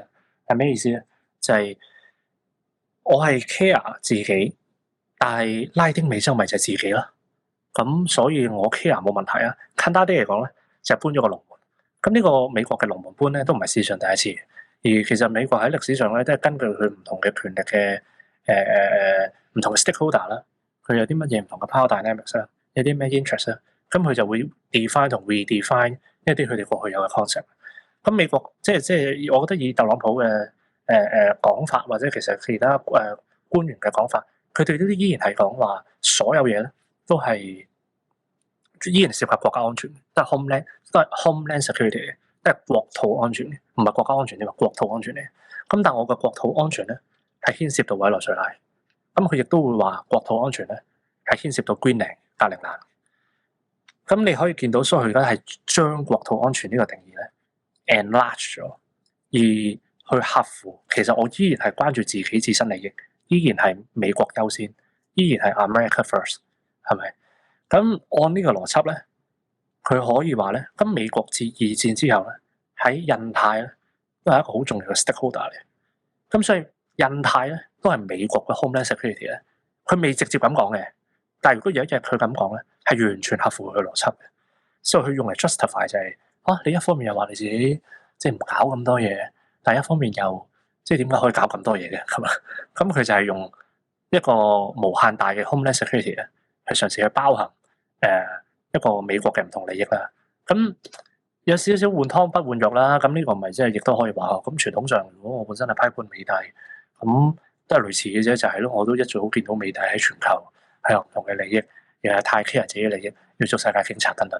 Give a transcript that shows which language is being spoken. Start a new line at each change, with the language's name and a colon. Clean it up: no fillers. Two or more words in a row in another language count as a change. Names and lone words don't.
Cantonese: 係咩意思咧？就係我係 care 自己，但係拉丁美洲咪就係自己啦。咁所以我 care 冇問題啊。簡單啲嚟講咧，就係搬咗個龍門。咁呢個美國嘅龍門搬咧，都唔係史上第一次。而其實美國喺歷史上咧，都係根據佢唔同嘅權力嘅唔同嘅 stakeholder 啦，佢有啲乜嘢唔同嘅
English: power dynamics
Cantonese: 啦，有啲咩 interest 啦，咁佢就會 define 同 redefine 一啲佢哋過去有嘅 concept。咁美國即係我覺得以特朗普嘅講法，或者其實其他官員嘅講法，佢哋都依然係講話所有嘢咧都係依然涉及國家安全，都係
English: homeland security
Cantonese: 嘅，都係國土安全嘅，唔係國家安全，你話國土安全嚟。咁但係我嘅國土安全咧係牽涉到委內瑞拉。咁佢亦都會話國土安全咧係牽涉到 Greenland 格陵蘭。咁你可以見到，所以佢而家係將國土安全呢個定義咧 enlarge 咗，而去合乎其實我依然係關注自己自身利益，依然係美國優先，依然係
English: America first，
Cantonese: 係咪？咁按呢個邏輯咧，佢可以話咧，咁美國自二戰之後咧喺印太咧都係一個好重要嘅 stakeholder 嚟。咁所以印太咧都係美國嘅
English: homeland security
Cantonese: 咧，佢未直接咁講嘅，但係如果有一日佢咁講咧，係完全合乎佢嘅邏輯嘅，所以佢用嚟 justify 就係你一方面又話你自己即係唔搞咁多嘢，但係一方面又即係點解可以搞咁多嘢嘅咁啊？咁佢就係用一個無限大嘅
English: homeland security
Cantonese: 咧，去嘗試去包含一個美國嘅唔同利益啦。咁有少少換湯不換藥啦。咁呢個唔係即係亦都可以話咁傳統上，如果我本身係批判美帝，咁都係類似嘅啫，就係咯，我都一早見到美帝喺全球係有唔同嘅利益，又係太 care 自己嘅利益，要做世界警察等等。